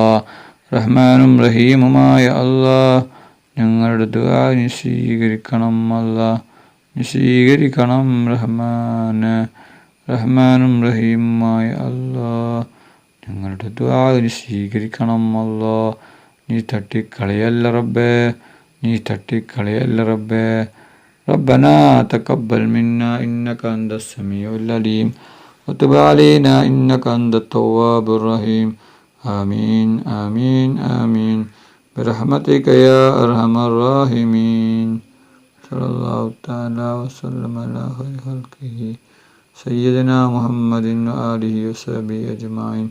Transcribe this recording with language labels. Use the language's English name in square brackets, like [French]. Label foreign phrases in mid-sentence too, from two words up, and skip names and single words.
[Malayalam] റഹ്മാനും റഹീമുമായ അല്ലാ, ഞങ്ങളുടെ ദുആ നീ സ്വീകരിക്കണം അല്ലാ. നീ സ്വീകരിക്കണം റഹ്മാന്. റഹ്മാനും റഹീമുമായ അല്ലാ, ഞങ്ങളുടെ ദുആ നീ സ്വീകരിക്കണം അല്ലാ. നീ തട്ടിക്കളയല്ല റബ്ബേ, നീ തട്ടിക്കളയല്ല റബ്ബേ. [Arabic] ربنا تقبل منا إنك أنت السميع العليم وتب علينا إنك أنت التواب الرحيم. آمين آمين آمين برحمتك يا أرحم الراحمين. صلى الله تعالى وسلم على خير خلقه سيدنا محمد وآله وصحبه أجمعين.